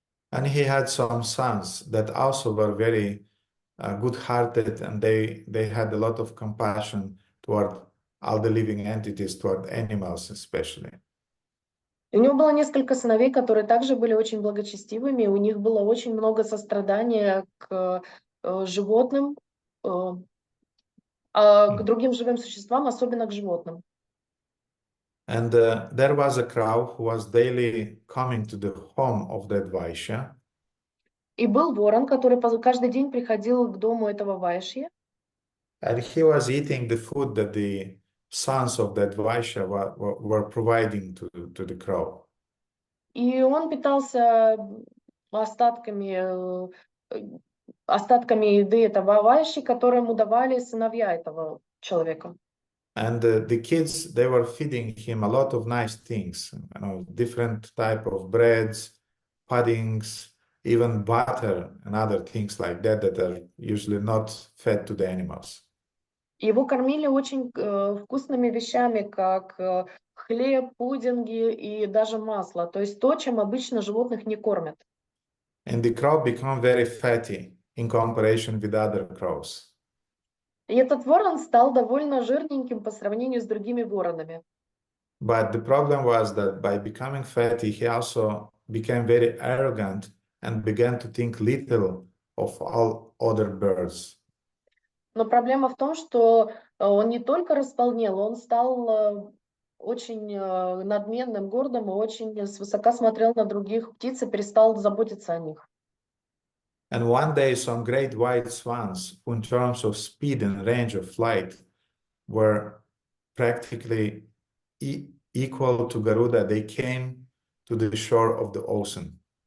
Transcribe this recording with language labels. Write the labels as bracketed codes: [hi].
[en] And he had some sons that also were very good-hearted, and they had a lot of compassion toward all the living entities, toward animals especially. [ru] У него было несколько сыновей, которые также были очень благочестивыми, и у них было очень много сострадания к животным, к другим живым существам, особенно к животным. [en] And there was a crow who was daily coming to the home of that Vaishya. [ru] И был ворон, который каждый день приходил к дому этого Вайшьи. [en] And he was eating the food that the sons of that Vaishya were providing to the crow. [ru] И он питался остатками еды этого Вайши, которые ему давали сыновья этого человека. [en] And the kids, they were feeding him a lot of nice things, different type of breads, puddings, even butter and other things like that are usually not fed to the animals. [ru] Его кормили очень вкусными вещами, как хлеб, пудинги и даже масло. То есть то, чем обычно животных не кормят. [en] And the crow became very fatty in comparison with other crows. [ru] И этот ворон стал довольно жирненьким по сравнению с другими воронами. [en] But the problem was that by becoming fatty, he also became very arrogant and began to think little of all other birds. [ru] Но проблема в том, что он не только располнел, он стал очень надменным, гордым и очень свысока смотрел на других птиц и перестал заботиться о них. [en] And one day, some great white swans, who in terms of speed and range of flight were practically equal to Garuda, they came to the shore of the ocean.